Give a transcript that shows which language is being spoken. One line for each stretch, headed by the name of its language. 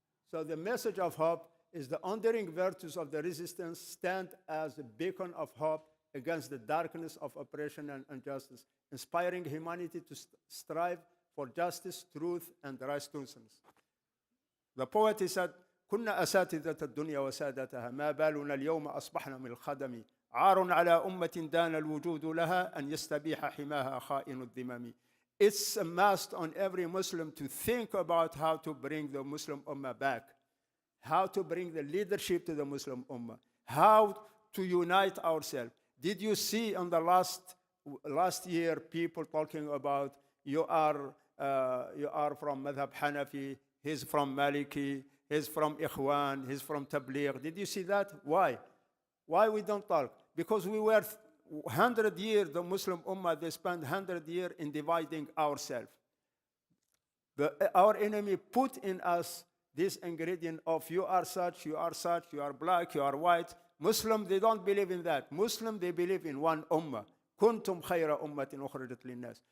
English: So the message of hope is the enduring virtues of the resistance stand as a beacon of hope against the darkness of oppression and injustice, inspiring humanity to strive for justice, truth, and righteousness. The poet said,
Arabic: كنا أساتذة الدنيا وسادتها ما بالنا اليوم أصبحنا من الخدم عار على أمة دان الوجود لها أن يستبيح حماها خائن الذمم.
English: It's a must on every Muslim to think about how to bring the Muslim Ummah back, how to bring the leadership to the Muslim Ummah, how to unite ourselves. Did you see on the last year people talking about you are from Madhab Hanafi, he's from Maliki, he's from Ikhwan, he's from Tabligh. Did you see that? Why? Why we don't talk? Because we were 100 years, the Muslim Ummah, they spent 100 years in dividing ourselves. Our enemy put in us this ingredient of you are such, you are such, you are black, you are white. Muslim, they don't believe in that. Muslim, they believe in one Ummah.
Arabic: كنتم خير أمة أخرجت للناس.